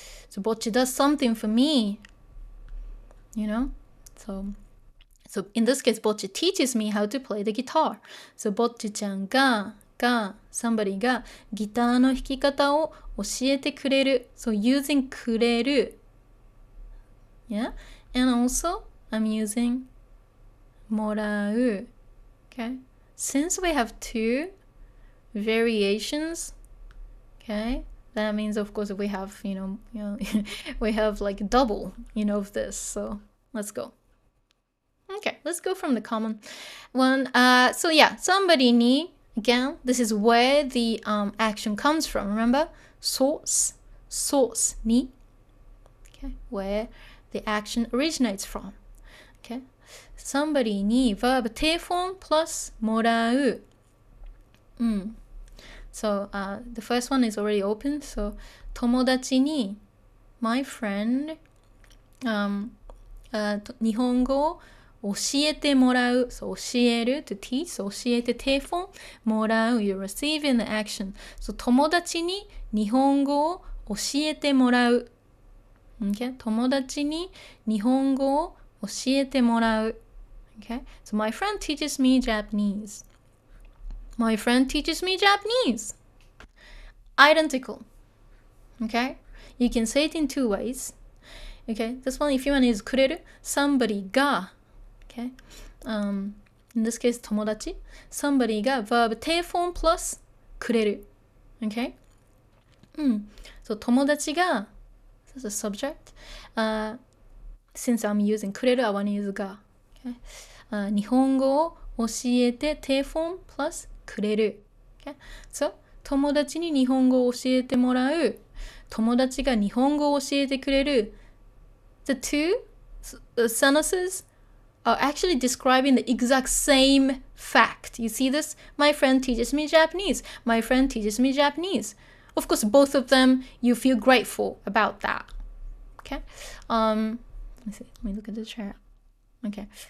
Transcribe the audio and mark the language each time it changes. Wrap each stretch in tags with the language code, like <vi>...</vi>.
<en>So Bocchi does something for me, So in this case, Bocchi teaches me how to play the guitar.</en> <ja>So Bocchi ちゃんが somebody がギターの弾き方を教えてくれる.</ja> <en>So using くれる. Yeah, and also I'm using もらう. Okay, since we have two variations, okay, that means of course we have we have like double of this. So let's go. Okay, let's go from the common one. So yeah, somebody に again, this is where the action comes from. Remember, source に.Okay, where the action originates from. Okay, somebody に verb 定フォン plus もらう. So the first one is already open.</en> <ja>So 友達に</ja> <en>my friend</en> <ja>日本語を教えてもらう.</ja> <en>So 教える to teach.</en> <ja>So 教えて定フォンもらう.</ja> <en>You're receiving the action.</en> <ja>So 友達に日本語を教えてもらう. Okay, 友達に日本語を教えてもらう.</ja> <en>Okay, so my friend teaches me Japanese. My friend teaches me Japanese. Identical. Okay, you can say it in two ways. Okay, this one, if you want to use くれる, somebody が. Okay, in this case, 友達. Somebody が verb 定フォン plus くれる. Okay, so 友達が as a subject. Since I'm using くれる, I want to use が. Okay. 日本語を教えて te form plus くれる。 Okay?</en> <ja>So, 友達に日本語を教えてもらう。友達が日本語を教えてくれる。</ja> <en>The two sentences are actually describing the exact same fact. You see this? My friend teaches me Japanese. My friend teaches me Japanese. Of course, both of them, you feel grateful about that. Okay? Let me see. Let me look at the chat. Okay.</en>